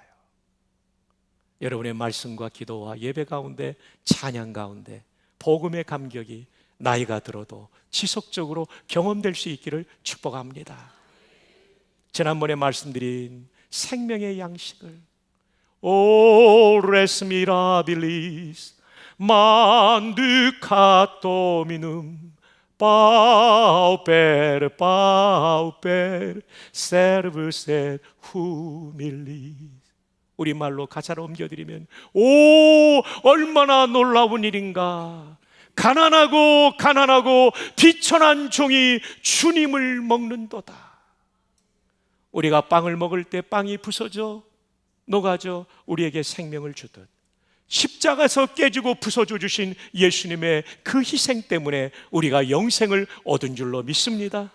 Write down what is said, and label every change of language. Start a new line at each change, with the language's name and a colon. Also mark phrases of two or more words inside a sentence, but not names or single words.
Korean: 여러분의 말씀과 기도와 예배 가운데, 찬양 가운데 복음의 감격이 나이가 들어도 지속적으로 경험될 수 있기를 축복합니다. 지난번에 말씀드린 생명의 양식을
Latin: O res mirabilis manducat dominum pauper pauper servus et humilis,
Korean: 우리말로 가사로 옮겨드리면 오 얼마나 놀라운 일인가, 가난하고 가난하고 비천한 종이 주님을 먹는도다. 우리가 빵을 먹을 때 빵이 부서져 녹아져 우리에게 생명을 주듯 십자가에서 깨지고 부서져 주신 예수님의 그 희생 때문에 우리가 영생을 얻은 줄로 믿습니다.